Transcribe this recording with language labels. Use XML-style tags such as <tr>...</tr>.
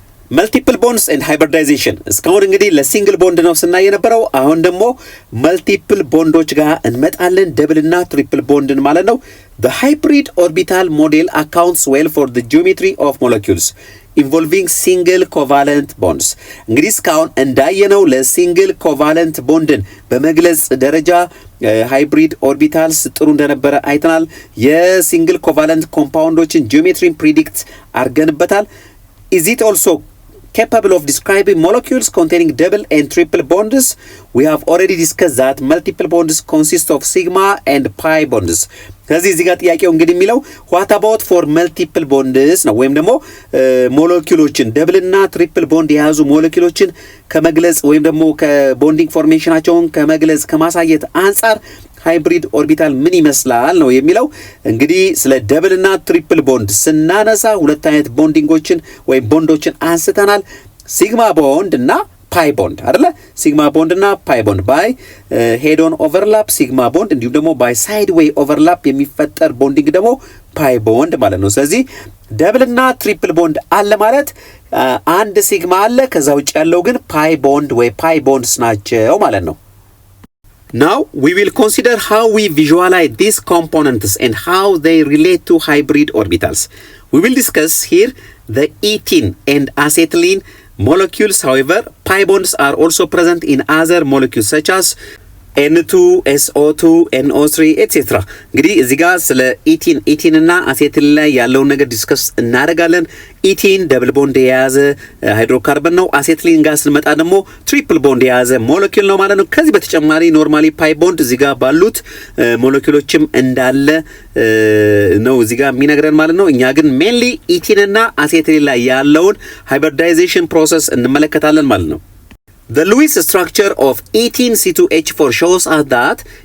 <am>መልቲፕል ቦንድስ ኤንድ ሃይብሪዳይዜሽን እስካሁን እንግዲህ ለሲንግል ቦንድ ነው ስናይ የነበረው። አሁን ደግሞ መልቲፕል ቦንዶች ጋር እንመጣለን። ደብል እና ትሪፕል ቦንድን ማለት ነው።</am> <en>The hybrid orbital model accounts well for the geometry of molecules involving single covalent bonds።</en> <am>እንግዲህ እስካሁን እንዳየነው ለሲንግል ኮቫለንት ቦንድን በመግለጽ ደረጃ ሃይብሪድ ኦርቢታልስ ጥሩ እንደነበረ አይተናል። የሲንግል ኮቫለንት ኮምፓውንዶችን ጂኦሜትሪን ፕሪዲክት አድርገንበታል።</am> <en>Is it also capable of describing molecules containing double and triple bonds? We have already discussed that multiple bonds consist of sigma and pi bonds.</en> <am>ስለዚህ እዚህ ጋር ጥያቄው እንግዲህ የሚለው</am> <en>what about for multiple bonds</en> <am>ነው፣ ወይም ደግሞ ሞለኪውሎችን ደብል እና ትሪፕል ቦንድ የያዙ ሞለኪውሎችን ከመግለጽ ወይም ደግሞ ከቦንዲንግ ፎርሜሽናቸውን ከመግለጽ ከማሳየት አንጻር ሃይብሪድ ኦርቢታል ምን ይመስላል ነው የሚለው። እንግዲህ ስለ ደብል እና ትሪፕል ቦንድ ስናነሳ ሁለት አይነት ቦንዲንጎችን ወይም ቦንዶችን አንስተናል። ሲግማ ቦንድ እና ፓይ ቦንድ አይደለ? ሲግማ ቦንድ እና ፓይ ቦንድ ባይ ሄድ ኦን ኦቨርላፕ ሲግማ ቦንድ፣ እንዲሁም ደግሞ ባይ ሳይድ ዌይ ኦቨርላፕ የሚፈጠር ቦንዲንግ ደግሞ ፓይ ቦንድ ማለት ነው። ስለዚህ ደብል እና ትሪፕል ቦንድ አለ ማለት አንድ ሲግማ አለ፣ ከዛ ውጭ ያለው ግን ፓይ ቦንድ ወይ ፓይ ቦንድስ ናቸው ማለት ነው።</am> <en>Now we will consider how we visualize these components and how they relate to hybrid orbitals. We will discuss here the ethene and acetylene molecules. However, pi bonds are also present in other molecules such as N2, SO2, NO3 etc.</en> <am>እንግዲህ እዚህ ጋር ስለ ኢቲን እና አሴትል ላይ ያለውን ነገር ዲስከስ እናደርጋለን። ኢቲን ደብል ቦንድ የያዘ ሃይድሮካርበን ነው። አሴትሊን ጋር ስንመጣ ደግሞ ትሪፕል ቦንድ የያዘ ሞለኪውል ነው ማለት ነው። ከዚህ በተጨማሪ ኖርማሊ ፓይ ቦንድ እዚህ ጋር ባሉት ሞለኪውሎችም እንዳለ ነው እዚህ ጋር የሚነግረን ማለት ነው። እኛ ግን ሜንሊ ኢቲን እና አሴትሊን ላይ ያለውን ሃይብሪዳይዜሽን ፕሮሰስ እንመለከታለን ማለት ነው።</am> <en>The Lewis structure of 18C2H4 shows us that</en>